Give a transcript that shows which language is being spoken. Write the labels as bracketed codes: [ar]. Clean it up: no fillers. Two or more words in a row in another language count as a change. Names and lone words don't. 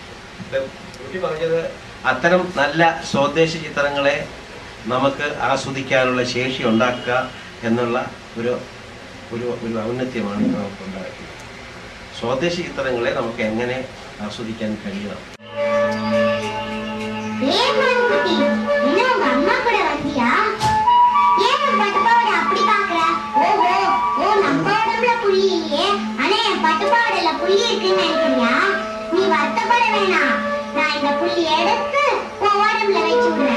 [ml] കുട്ടി പറഞ്ഞത് അത്തരം നല്ല സ്വദേശി ചിത്രങ്ങളെ നമുക്ക് ആസ്വദിക്കാനുള്ള ശേഷി ഉണ്ടാക്കുക എന്നുള്ള ഒരു ഔന്നത്യമാണ് നമുക്ക് ഉണ്ടാക്കിയത്. സ്വദേശി ചിത്രങ്ങളെ നമുക്ക് എങ്ങനെ ആസ്വദിക്കാൻ കഴിയണം. [ta] நீ வருத்தப்பட வேணாம், நான் இந்த புள்ளி எடுத்து உடம்புல வச்சு விடுறேன்.